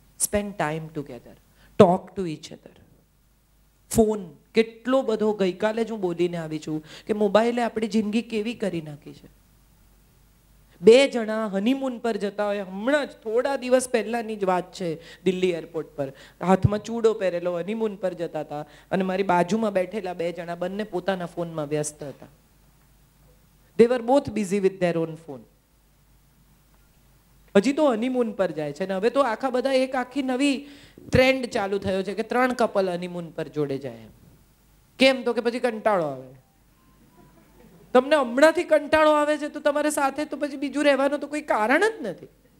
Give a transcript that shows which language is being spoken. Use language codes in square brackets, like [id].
[en] Spend time together, talk to each other. [gu] Phone કેટલો બધો, ગઈકાલે જ હું બોલીને આવી છું કે મોબાઈલે આપણી જિંદગી કેવી કરી નાખી છે. 2 જણા હનીમૂન પર જતા હોય, હમણાં જ થોડા દિવસ પહેલાની જ વાત છે, દિલ્હી એરપોર્ટ પર હાથમાં ચૂડો પહેરેલો હનીમૂન પર જતા હતા, અને મારી બાજુમાં બેઠેલા 2 જણા બંને પોતાના ફોનમાં વ્યસ્ત હતા. [en] They were both busy with their own phone. [gu] હજી તો હનીમૂન પર જાય છે, ને હવે તો આખા બધા એક આખી નવી ટ્રેન્ડ ચાલુ થયો છે કે 3 કપલ હનીમૂન પર જોડે જાય. કેમ? તો કે પછી કંટાળો આવે. તમને હમણાંથી કંટાળો આવે છે તો તમારે સાથે તો પછી બીજું રહેવાનું તો કોઈ કારણ જ નથી.